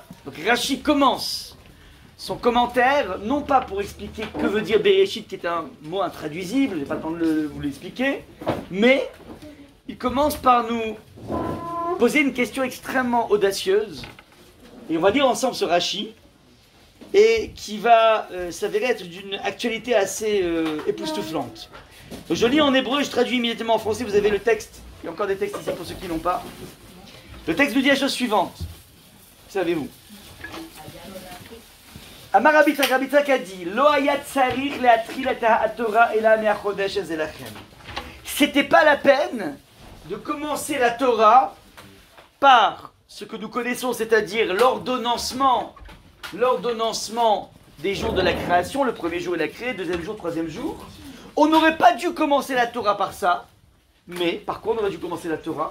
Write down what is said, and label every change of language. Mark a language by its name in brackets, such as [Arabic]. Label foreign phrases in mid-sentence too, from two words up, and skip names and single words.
[French] Donc Rashi commence son commentaire, non pas pour expliquer que veut dire Bereshit, qui est un mot intraduisible, je n'ai pas le temps de vous l'expliquer, mais il commence par nous poser une question extrêmement audacieuse, et on va lire ensemble ce Rashi, et qui va s'avérer être d'une actualité assez époustouflante. Donc je lis en hébreu, je traduis immédiatement en français, vous avez le texte, il y a encore des textes ici pour ceux qui n'ont pas. Le texte nous dit la chose suivante. Savez-vous? [Hebrew] אמר רבי יצחק [French] a dit [Hebrew] לא היה צריך להתחיל את התורה אלא מהחודש הזה לכם. [French] C'était pas la peine de commencer la Torah par ce que nous connaissons, c'est-à-dire l'ordonnancement des jours de la création. Le premier jour il a créé, deuxième jour, troisième jour. On n'aurait pas dû commencer la Torah par ça, mais par quoi on aurait dû commencer la Torah?